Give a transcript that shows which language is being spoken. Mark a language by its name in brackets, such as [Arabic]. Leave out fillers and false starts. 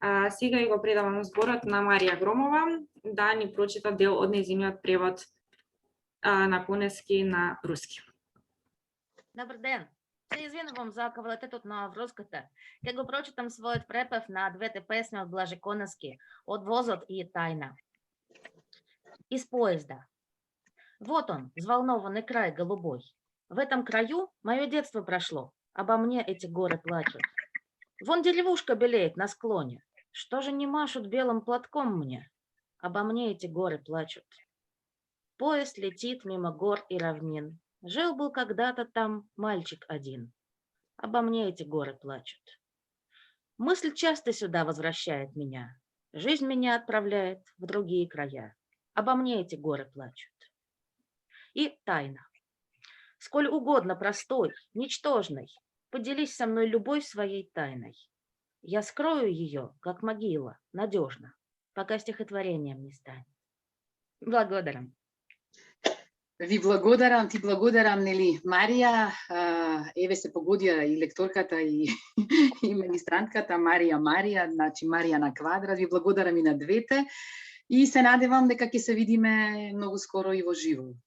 [Macedonian] Сега и го предавам зборот на Марија Громова да ни прочита дел од нејзиниот превод на Конески на руски. Добар ден! Се извинувам за квалитетот на врската. Ќе го прочитам својот препев на двете песни од Блаже Конески, од Возот и Тајна. [Russian] Из поезда. Вот он, взволнованный край голубой. В этом краю мое детство прошло. Обо мне эти горы плачут. Вон деревушка белеет на склоне. Что же не машут белым платком мне? Обо мне эти горы плачут. Поезд летит мимо гор и равнин. Жил-был когда-то там мальчик один. Обо мне эти горы плачут. Мысль часто сюда возвращает меня. Жизнь меня отправляет в другие края. Обо мне эти горы плачут. И тайна. Сколь угодно простой, ничтожной, поделись со мной любой своей тайной. Я скрою ее, как могила, надежно, пока стихотворением не станет. [Macedonian] Благодарам. Ви благодарам, ти благодарам, нели, Марија, еве се погодија и лекторката и магистрантката Марија, значи Марија на квадрат, ви благодарам и на двете и се надевам дека ќе се видиме многу скоро и во живо.